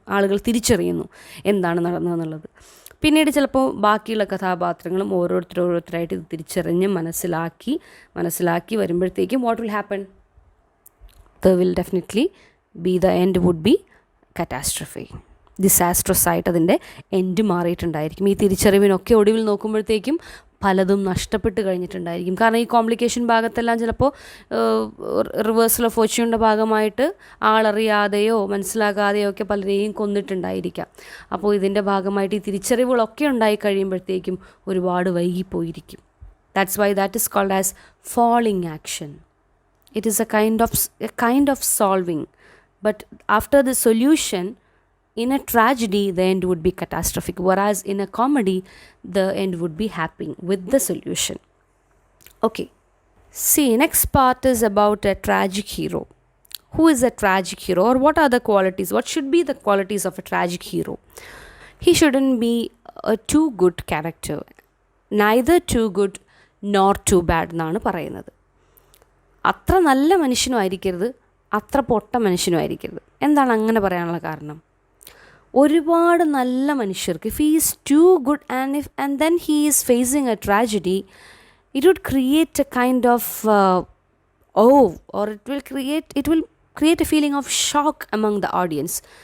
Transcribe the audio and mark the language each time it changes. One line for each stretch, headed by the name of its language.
Malayalam: ആളുകൾ തിരിച്ചറിയുന്നു എന്താണ് നടന്നതെന്നുള്ളത്. പിന്നീട് ചിലപ്പോൾ ബാക്കിയുള്ള കഥാപാത്രങ്ങളും ഓരോരുത്തരായിട്ട് ഇത് തിരിച്ചറിഞ്ഞ് മനസ്സിലാക്കി വരുമ്പോഴത്തേക്കും
English: What will happen? There will definitely the end would be catastrophe.
Malayalam: Disastrous ആയിട്ട് അതിൻ്റെ എൻഡ് മാറിയിട്ടുണ്ടായിരിക്കും. ഈ തിരിച്ചറിവിനൊക്കെ ഒടുവിൽ നോക്കുമ്പോഴത്തേക്കും പലതും നഷ്ടപ്പെട്ട് കഴിഞ്ഞിട്ടുണ്ടായിരിക്കും. കാരണം ഈ കോംപ്ലിക്കേഷൻ ഭാഗത്തെല്ലാം ചിലപ്പോൾ റിവേഴ്സൽ ഓഫ് ഫോർച്യൂണിൻ്റെ ഭാഗമായിട്ട് ആളറിയാതെയോ മനസ്സിലാകാതെയോ ഒക്കെ പലരെയും കൊന്നിട്ടുണ്ടായിരിക്കാം. അപ്പോൾ ഇതിൻ്റെ ഭാഗമായിട്ട് ഈ തിരിച്ചറിവുകളൊക്കെ ഉണ്ടായി കഴിയുമ്പോഴത്തേക്കും ഒരുപാട് വൈകിപ്പോയിരിക്കും.
English: That's why that is called as falling action. It is a kind of solving, but after the solution, in a tragedy the end would be catastrophic, whereas in a comedy the end would be happy with the solution. Okay, see, next part is about a tragic hero. Who is a tragic hero, or what are the qualities, what should be the qualities of a tragic hero? He shouldn't be a too good character, neither too good nor too bad
Malayalam: എന്നാണ് പറയുന്നത്. അത്ര നല്ല മനുഷ്യനും ആയിരിക്കരുത്, അത്ര പൊട്ട മനുഷ്യനും ആയിരിക്കരുത്. എന്താണ് അങ്ങനെ പറയാനുള്ള കാരണം? ഒരുപാട് നല്ല മനുഷ്യർക്ക്,
English: If he is too good and then he is facing a tragedy, it would create a kind of or it will create a feeling of shock among the audience.